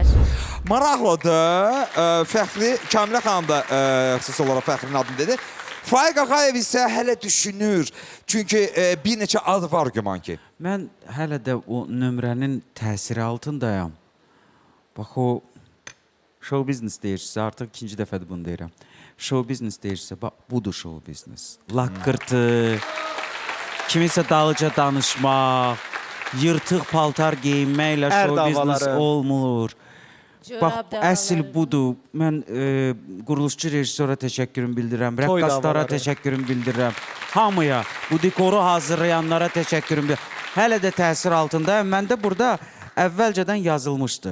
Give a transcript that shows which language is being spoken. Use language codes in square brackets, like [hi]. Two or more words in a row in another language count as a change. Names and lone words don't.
[az] Maraqlıdır. Fəxri, Kamilə xanım da xüsusi olaraq Fəxrinin adını dedi. Faiq Ağayev isə hələ düşünür. Çünki bir neçə ad var güman ki. Mən hələ də o nömrənin təsiri altındayam. Bax o [en] show business [az] deyirsə, artıq ikinci dəfədir bunu deyirəm. [en] Show business [az] deyirsə, bax budur [en] show business. [az] Laqqırtı, kimisə dalıca danışmaq, yırtıq paltar geyinməklə [en] show business [az] olmur. Bax, əsl budur. Mən quruluşçu rejissora təşəkkürümü bildirirəm, rəqqaslara təşəkkürümü bildirirəm. Hamıya, bu dekoru hazırlayanlara təşəkkürümü bildirirəm. Hələ də təsir altındayım. Mən də burada əvvəlcədən yazılmışdı.